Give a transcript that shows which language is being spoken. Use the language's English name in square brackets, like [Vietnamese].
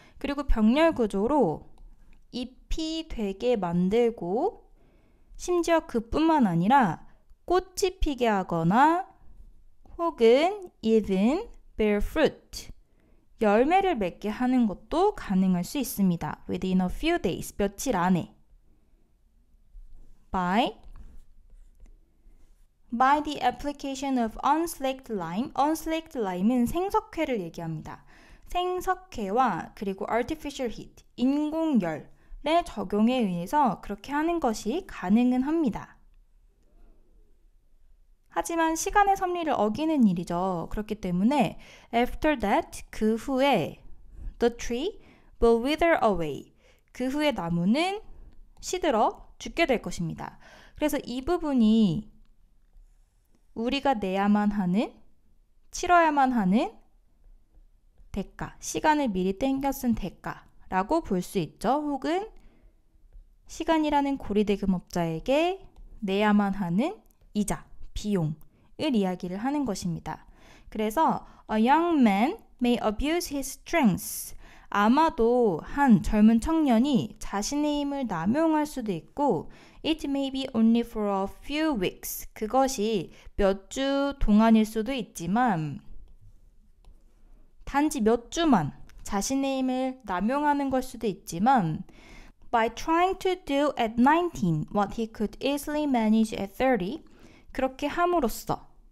[Korean] 그리고 병렬 구조로 잎이 되게 만들고 심지어 그뿐만 아니라 꽃이 피게 하거나 혹은 [English] even bear fruit [Korean] 열매를 맺게 하는 것도 가능할 수 있습니다. [English] Within a few days, [Korean] 며칠 안에. [English] By the application of unslaked lime. [Korean] unslaked lime은 생석회를 얘기합니다. 생석회와 그리고 [English] artificial heat, [Korean] 인공열의 적용에 의해서 그렇게 하는 것이 가능은 합니다. 하지만 시간의 섭리를 어기는 일이죠. 그렇기 때문에 [English] after that, [Korean] 그 후에 [English] the tree will wither away. [Korean] 그 후에 나무는 시들어 죽게 될 것입니다. 그래서 이 부분이 우리가 내야만 하는, 치러야만 하는 대가, 시간을 미리 땡겨 쓴 대가라고 볼 수 있죠. 혹은 시간이라는 고리대금업자에게 내야만 하는 이자, 비용을 이야기를 하는 것입니다. 그래서 [English] a young man may abuse his strength. [Korean] 아마도 한 젊은 청년이 자신의 힘을 남용할 수도 있고 [English] it may be only for a few weeks. 그것이 몇 주 동안일 수도 있지만 단지 몇 주만 자신의 힘을 남용하는 걸 수도 있지만 by trying to do at 19 what he could easily manage at 30 [Korean] 그렇게 함으로써,